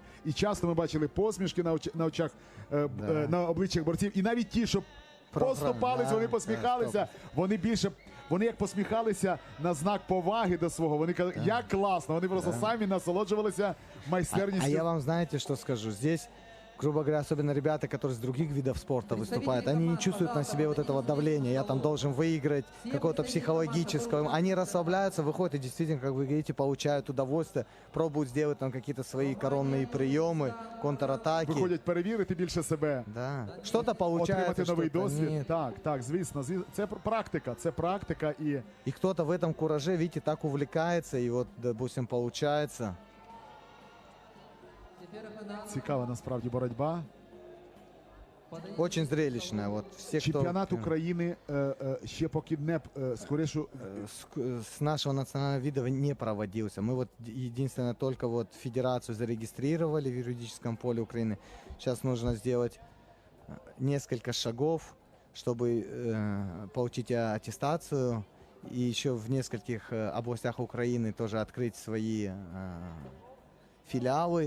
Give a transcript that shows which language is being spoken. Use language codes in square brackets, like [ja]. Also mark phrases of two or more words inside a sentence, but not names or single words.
[uk] І часто ми бачили посмішки на очах, на обличчях борців. І навіть ті, що поступались, вони посміхалися, вони як посміхалися на знак поваги до свого. Вони казали, як класно, вони просто самі насолоджувалися майстерністю. [ru] А я вам знаете, что скажу? Здесь, грубо говоря, особенно ребята, которые с других видов спорта выступают, они не чувствуют на себе вот этого давления. Я там должен выиграть, какого-то психологического. Они расслабляются, выходят и действительно, как вы говорите, получают удовольствие, пробуют сделать там какие-то свои коронные приемы, контратаки. [uk] Виходять перевірити більше себе. [ru] Да. Что-то получается, [uk] Отримати новий [ru] что-то [uk] досвід. [ru] нет. [uk] Так, звісно. Це практика. І [ru] И кто-то в этом кураже, видите, так увлекается, и вот, допустим, получается. [uk] Четверо Цікава насправді боротьба. [ru] Очень зрелищная. Вот все, кто [uk] Чемпіонат України ще поки не скоріше. [ru] с нашего национального вида не проводился. Мы вот единственное только вот федерацию зарегистрировали в юридическом поле Украины. Сейчас нужно сделать несколько шагов, чтобы получить аттестацию. И еще в нескольких областях Украины тоже открыть свои филиалы.